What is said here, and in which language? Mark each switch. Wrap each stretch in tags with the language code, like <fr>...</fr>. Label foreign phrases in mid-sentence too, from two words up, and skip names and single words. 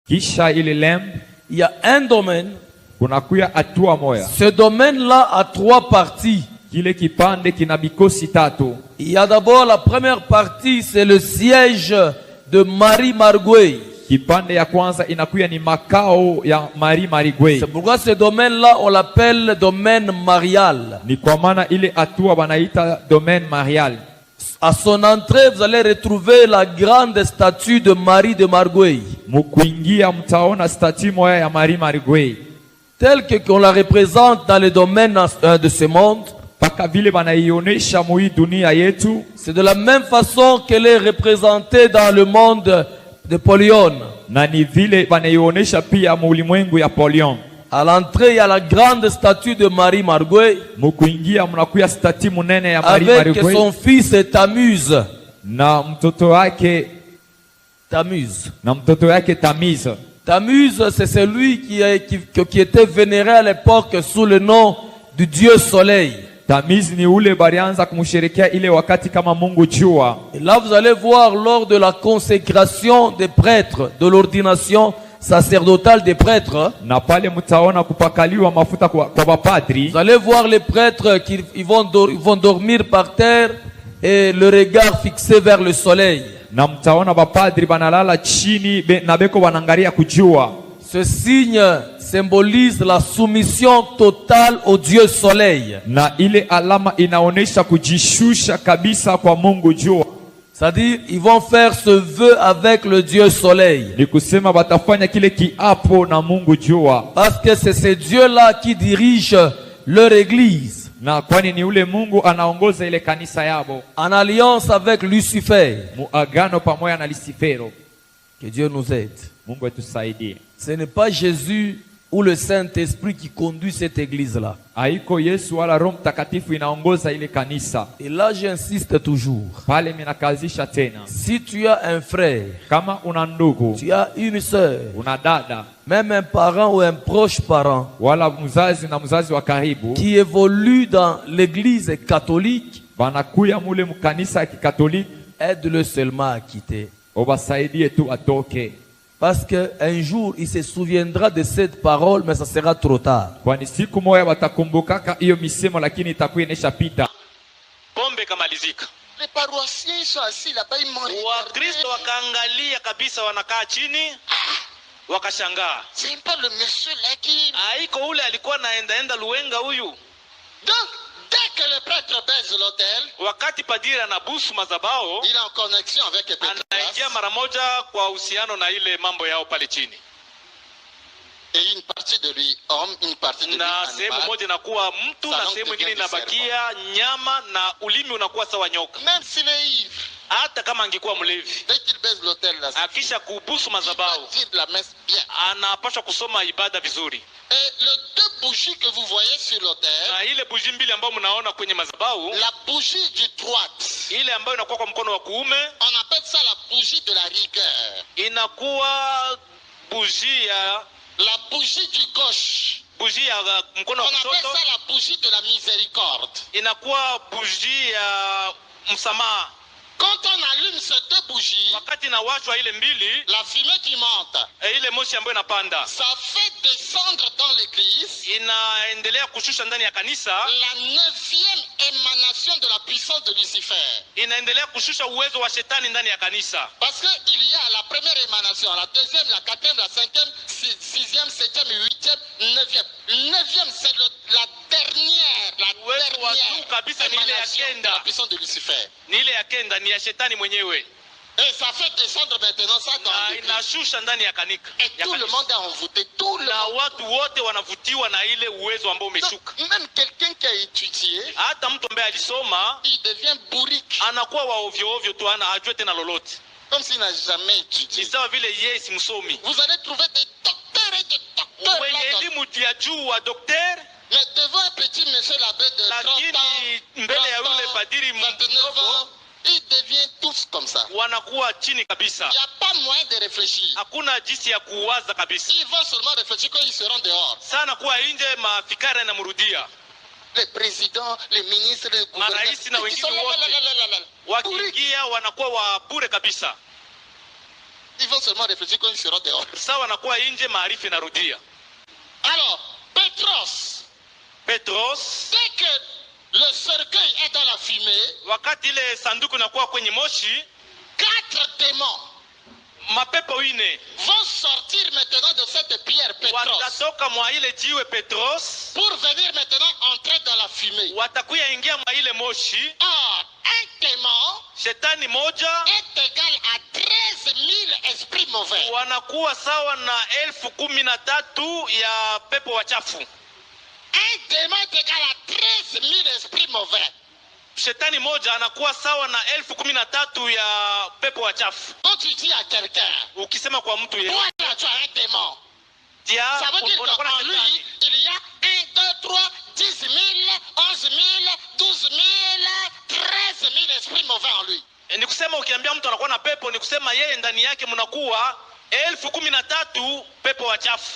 <sw>Kisha ile lembe,</sw> <fr>il y a un domaine.</fr> <sw>kunakuya hatua moya.</sw> <fr>Ce domaine-là a 3 parties.</fr> <sw>Kile kipande kina bikosi tatu.</sw> <fr>Il y a d'abord la première partie, c'est le siège de Marie Marguerite.</fr> <sw>Kipande ya kwanza inakuya ni makao ya Marie Marguerite.</sw> <fr>C'est pourquoi ce domaine-là, on l'appelle domaine marial.</fr> <sw>Ni kwa maana ile hatua banaita</sw> <fr>domaine marial. À son entrée, vous allez retrouver la grande statue de Marie de Marguerite.</fr> <sw>Mukuingia mtaona statue moya ya Marie Marguerite.</sw> <fr>Telle que qu'on la représente dans le domaine de ce monde.</fr> <sw>Paka vile banaionyesha mui dunia yetu.</sw> <fr>C'est de la même façon qu'elle est représentée dans le monde de Polion.</fr> <sw>Na ni vile banaionyesha pia muulimwengu ya Polion.</sw> <fr>À l'entrée, il y a la grande statue de Marie Marguerite.</fr> <sw>Mukuingia mnakuya statue munene ya Marie Marguerite.</sw> <fr>Avec son fils Tammuz.</fr> <sw>Na mtoto wake Tammuz. Na mtoto wake Tammuz.</sw> <fr>Tammuz, c'est celui qui était vénéré à l'époque sous le nom du Dieu Soleil.</fr> <sw>Tammuz ni ule barianza kumsherekea ile wakati kama Mungu jua.</sw> <fr>Et là, vous allez voir lors de la consécration des prêtres, de l'ordination sacerdotale des prêtres.</fr> <sw>Na pale mtaona kupakaliwa mafuta kwa bapadri.</sw> <fr>Vous allez voir les prêtres qui vont dormir par terre et le regard fixé vers le soleil.</fr> <sw>Na mtaona bapadri banalala chini na beko banangalia kujua.</sw> <fr>Ce signe symbolise la soumission totale au Dieu Soleil.</fr> <sw>Na ile alama inaonesha kujishusha kabisa kwa Mungu jua.</sw> <fr>C'est-à-dire, ils vont faire ce vœu avec le Dieu Soleil.</fr> <sw>Ni kusema batafanya kile kiapo na Mungu jua.</sw> <fr>Parce que c'est ce Dieu-là qui dirige leur église.</fr> <sw>Na kwani ni ule Mungu anaongoza ile kanisa yabo.</sw> <fr>En alliance avec Lucifer.</fr> <sw>Muagano pamoja na Lucifero.</sw> <fr>Que Dieu nous aide.</fr> <sw>Mungu atusaidie.</sw> <fr>Ce n'est pas Jésus ou le Saint-Esprit qui conduit cette église-là.</fr> <sw>Haiko Yesu wala Roho Mtakatifu inaongoza ile kanisa.</sw> <fr>Et là, j'insiste toujours.</fr> <sw>Pale minakazisha tena.</sw> <fr>Si tu as un frère,</fr> <sw>kama una ndugu,</sw> <fr>tu as une sœur,</fr> <sw>una dada,</sw> <fr>même un parent ou un proche parent,</fr> <sw>wala mzazi na mzazi wa karibu,</sw> <fr>qui évolue dans l'église catholique,</fr> <sw>banakuya mule mkanisa ya kikatoliki,</sw> <fr>aide-le seulement à quitter.</fr> <sw>Obasaidie tu atoke.</sw> <fr>Parce qu'un jour, il se souviendra de cette parole, mais ça sera trop tard.</fr> <sw>Kwani siku moja watakumbukaka hiyo misemo, lakini itakuwa ineshapita. Pombe kamalizika.</sw> <fr>Les paroissiens sont assis là-bas, ils m'ont regardé.</fr> <sw>Wakristo wakaangalia kabisa, wanakaa chini wakashangaa.</sw> <fr>C'est pas le monsieur là qui...</fr> <sw>Haiko ule alikuwa naenda luenga huyu.</sw> <fr>Donc, dès que le prêtre baise l'autel,</fr> <sw>wakati padiri anabusu mazabao,</sw> <fr>il est en connexion avec le prêtre.</fr> <sw>Anaingia mara moja kwa uhusiano na ile mambo yao pale chini.</sw> <fr>Et une partie de lui homme, une partie de lui</fr> <sw>na sehemu moja inakuwa mtu na sehemu nyingine inabakia nyama na ulimi unakuwa sawa nyoka.</sw> <fr>Même s'il est ivre,</fr> <sw>hata kama angekuwa mlevi,</sw> <fr>dès qu'il baise l'autel là,</fr> <sw>akisha kubusu mazabao,</sw> <fr>il va dire la messe bien.</fr> <sw>Anapaswa kusoma ibada vizuri.</sw> <fr>Et les 2 bougies que vous voyez sur l'autel,</fr> <sw>na ile bougie mbili ambayo mnaona kwenye mazabao,</sw> <fr>la bougie du droite,</fr> <sw>ile ambayo inakuwa kwa mkono wa kuume,</sw> <fr>on appelle ça la bougie de la rigueur.</fr> <sw>Inakuwa bougie ya</sw> <fr>la bougie du gauche,</fr> <sw>bougie ya mkono wa kushoto,</sw> <fr>on appelle ça la bougie de la miséricorde.</fr> <sw>Inakuwa bougie ya msamaha.</sw> <fr>Quand on allume ces 2 bougies,</fr> <sw>wakati nawashwa ile mbili,</sw> <fr>la fumée qui monte,</fr> <sw>ile moshi ambayo inapanda,</sw> <fr>ça fait descendre dans l'église,</fr> <sw>inaendelea kushusha ndani ya kanisa,</sw> <fr>la 9e émanation de la puissance de Lucifer.</fr> <sw>Inaendelea kushusha uwezo wa shetani ndani ya kanisa.</sw> <fr>Parce que il y a la première émanation, la 2e, la 4e, la 5e, 6e, 7e, 8e, 9e. 9e, c'est la dernière, la émanation de la puissance de Lucifer.</fr> <sw>Ni ile ya kenda ni ya shetani mwenyewe.</sw> <fr>Et ça fait descendre maintenant ça dans l'église.</fr> <sw>Inashusha ndani ya kanisa.</sw> <fr>Et tout le monde est envoûté, tout le monde.</fr> <sw>Watu wote wanavutiwa na ile uwezo ambao umeshuka.</sw> <fr>Même quelqu'un qui a étudié,</fr> <sw>hata mtu ambaye alisoma,</sw> <fr>il devient bourrique.</fr> <sw>Anakuwa wa ovyo ovyo tu, hajui tena lolote.</sw> <fr>Comme s'il n'a jamais étudié.</fr> <sw>Ni sawa vile yeye si msomi.</sw> <fr>Vous allez trouver des docteurs et des docteurs.</fr> <sw>Wenye elimu ya juu wa daktari,</sw> <fr>mais devant un petit monsieur l'abbé de 30 ans,</fr> <sw>mbele ya yule padiri</sw> <fr>29 ans, ils deviennent tous comme ça.</fr> <sw>Wanakuwa chini kabisa.</sw> <fr>Il n'y a pas moyen de réfléchir.</fr> <sw>Hakuna jinsi ya kuwaza kabisa.</sw> <fr>Ils vont seulement réfléchir quand ils seront dehors.</fr> <sw>Sana kuwa nje, mafikara yanamrudia.</sw> <fr>Les présidents, les ministres, les gouverneurs,</fr> <sw>marais na wengine wote wakiingia wanakuwa wa bure kabisa.</sw> <fr>Ils vont seulement réfléchir quand ils seront dehors.</fr> <sw>Sawa wanakuwa nje, maarifa inarudia.</sw> <fr>Alors, Petros, dès que le cercueil est dans la fumée,</fr> <sw>wakati ile sanduku inakuwa kwenye moshi,</sw> <fr>4 démons</fr> <sw>mapepo ine</sw> <fr>vont sortir maintenant de cette pierre Petros</fr> <sw>watatoka mwa ile jiwe Petros,</sw> <fr>pour venir maintenant entrer dans la fumée.</fr> <sw>watakuya ingia mwa ile moshi.</sw> <fr>Or, un démon</fr> <sw>Shetani moja</sw> <fr>est égal à 13 000 esprits mauvais.</fr> <sw>wanakuwa sawa na 13,000 ya pepo wachafu.</sw> <fr>Un démon est égal à 13 000 esprits mauvais.</fr> <sw>Shetani moja anakuwa sawa na 13,000 ya pepo wachafu.</sw> <fr>Quand tu dis à quelqu'un,</fr> <sw>Ukisema kwa mtu yeye,</sw> <fr>voilà, tu as un démon. tia Ça veut dire</fr> <sw>unakuwa na</sw> <fr>qu'en lui,</fr> <sw>shetani.</sw> <fr>il y a 1, 2, 3, 10 000, 11 000, 12 000, 13 000 esprits mauvais en lui.</fr> <sw>Ni kusema ukiambia mtu anakuwa na pepo, ni kusema yeye ndani yake mnakuwa 13,000 pepo wachafu.</sw>